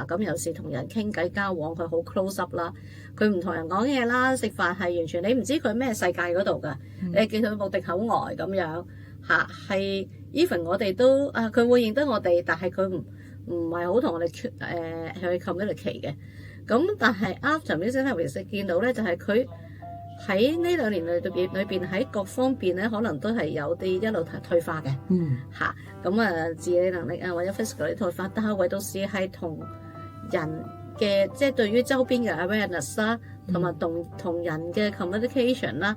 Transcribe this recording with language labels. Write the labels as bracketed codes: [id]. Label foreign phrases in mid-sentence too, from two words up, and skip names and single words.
[yue] 咁有時同人傾偈交往，佢好 [en] close up [yue] 啦，佢唔同人講嘢啦，食飯係完全你唔知佢咩世界嗰度㗎。你見佢目定口呆咁樣嚇，係 even 我哋都佢會認得我哋，但係佢唔係好同我哋去 communicate 嘅。咁但係 [en] after music therapy [yue] 見到咧，就係佢喺呢2年裏邊喺各方面咧，可能都係有啲一路退化嘅嚇。咁自理能力或者 physical 啲退化，但係唯獨是係同人嘅即係對於周邊嘅 awareness 啦，同埋同人嘅 communication 啦。